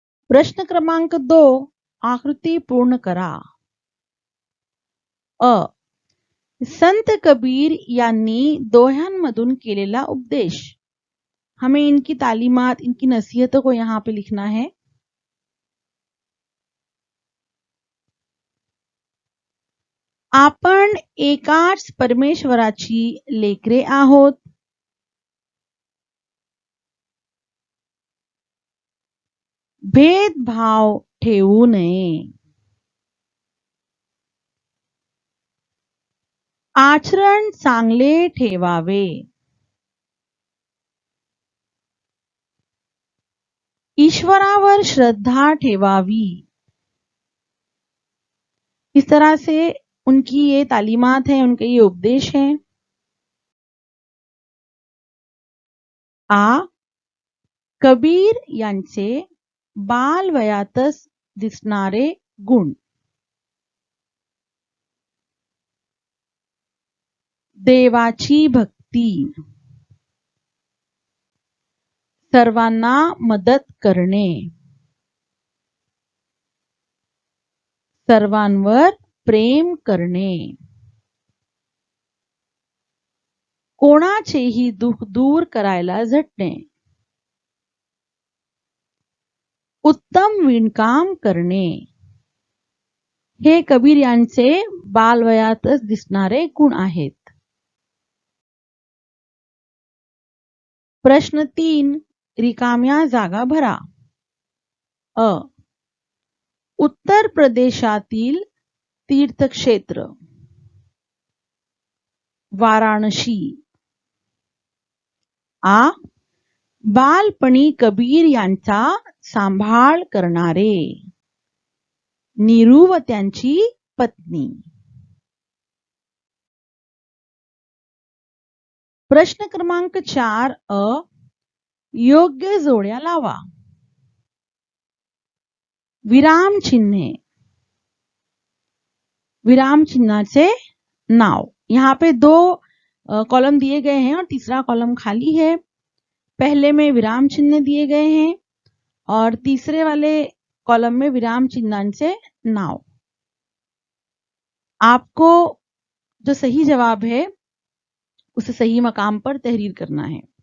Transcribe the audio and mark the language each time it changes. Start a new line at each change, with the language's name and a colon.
Marathi: प्रश्न क्रमांक 2 आकृती पूर्ण करा। अ संत कबीर यांनी दोह्यांमधून केलेला उपदेश।
Hindi: हमें इनकी तालीमात, इनकी नसीहतों को यहाँ पे लिखना है।
Marathi: आपण एकाच परमेश्वराची लेकरे आहोत। भेदभाव ठेवू नये। आचरण चांगले ठेवावे। ईश्वरावर श्रद्धा ठेवावी।
Hindi: इस तरह से उनकी ये तालीमात है, उनके ये उपदेश हैं।
Marathi: आ कबीर यांचे बालवयातच दिसणारे गुण। देवाची भक्ती, सर्वांना मदत करणे, सर्वांवर प्रेम करणे, कोणाचेही दुःख दूर करायला झटणे, उत्तम विणकाम करणे, हे कबीर यांचे बालवयातच दिसणारे गुण आहेत। प्रश्न 3 रिकाम्या जागा भरा। अ उत्तर प्रदेशातील तीर्थक्षेत्र वाराणसी। आ बालपणी कबीर यांचा सांभाळ करणारे नीरू व त्यांची पत्नी। प्रश्न क्रमांक 4 अ योग्य जोड्या लावा। विराम चिन्हे, विराम चिन्हाचे नाव।
Hindi: यहाँ पे 2 कॉलम दिए गए हैं और तीसरा कॉलम खाली है। पहले में विराम चिन्ह दिए गए हैं और तीसरे वाले कॉलम में
Marathi: विराम चिन्हांचे नाव।
Hindi: आपको जो सही जवाब है उसे सही मकाम पर तहरीर करना है।